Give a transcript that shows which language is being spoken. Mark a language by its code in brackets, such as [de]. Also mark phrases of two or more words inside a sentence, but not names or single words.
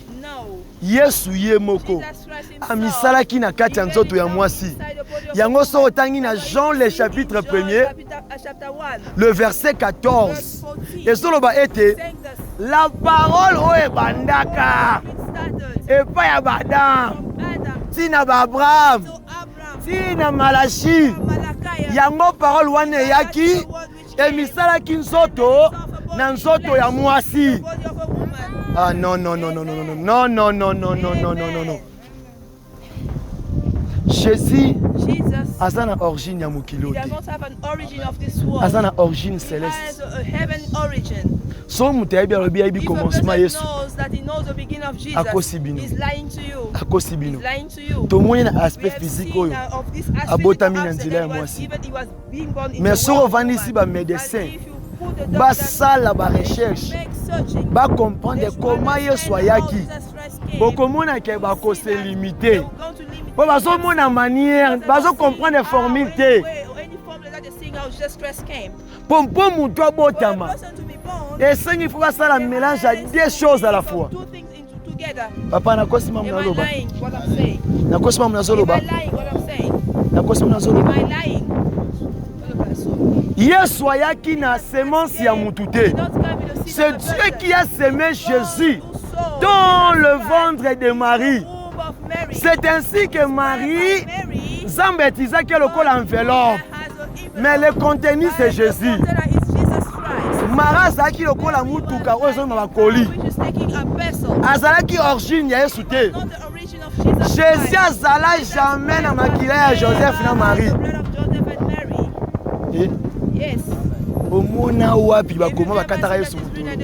[ln] yesu ye moko amisalaki na kati ya nzoto ya mwasi yango so otangi na [fr] Jean le chapitre 1er le verset 14 [ln] ezoloba ete [fr] la parole [ln] oyo ebandaka epai ya baadam ntina baabraham ntina malachi yango parole wana eyaki emisalaki nzoto na nzoto ya mwasi. [fr] Ah non, non, non, non, non, non, non, non, non, non, non, non, non, non, non. Jésus [en] Jesus, [fr] a une origine [ln] ya mokilo [en] he does [ln] te. [en] not have an origin of this world. [fr] A une origine [en] He has [fr] céleste. [en] a heaven origin. [ln] So mutu ayebi alobi ayebi [en] If a [fr] commencement [en] person [ln] Yesu [en] knows that he knows the beginning of Jesus, [ln] akosi bino. [en] he's lying to you. [ln] Akosi [en] He's [ln] bino. [en] lying to you. [ln] Tomoni na [en] We [fr] aspect [en] have [fr] physique [en] seen [ln] oyo. [en] of this aspect [ln] Abotami [en] of [ln] na [en] accident, [ln] nzela ya [en] he was [ln] mwasi. [en] even- he was being born in [fr] Mais [en] the [ln] so [en] world of [ln] ovandisi [en] woman. [ln] ba médecin [en] But if you put the doctor- [ln] basala ba [en] they [fr] recherche [en] should make searching. [ln] ba comprendre [en] They should [fr] comment [en] understand [ln] Yesu [en] how [ln] ayaki. [en] Jesus Christ came. [ln] Bokomona ke [en] They [ln] ba ko [en] will [fr] se [en] see that [fr] limiter. [en] they will go to limit [ln] Po bazomona manière, bazo comprendre formule te. [en] any formula that they're seeing how Jesus Christ came. [ln] Po mutu [en] For a [ln] abotama. [en] person to be born, [fr] Esengi faut basala mélange à deux choses à la fois. [en] two things together. [ln] Papa nakosi mamu [en] Am I [ln] nazoloba. [en] lying what I'm saying? [ln] Nakosi mamu [en] Am [ln] nazoloba. [en] I lying what I'm saying? [ln] Nakosi mamu [en] Am [ln] nazoloba. [en] I lying? [ln] Yesu ayaki na semence ya mutu te. [fr] C'est Dieu qui a semé Jésus dans le ventre de Marie. C'est ainsi que Marie, [ln] Nzambe atisaki lokola [fr] enveloppe. Mais le contenu c'est Jésus. [ln] Marie azalaki lokola mutuka oyo ezoma bakoli. Azalaki origine ya Yesu te. Jésus azala jamais na makila ya Joseph na Marie. Eh? [en] Yes. [ln] Omona wapi bakoma bakataka Yesu mutu.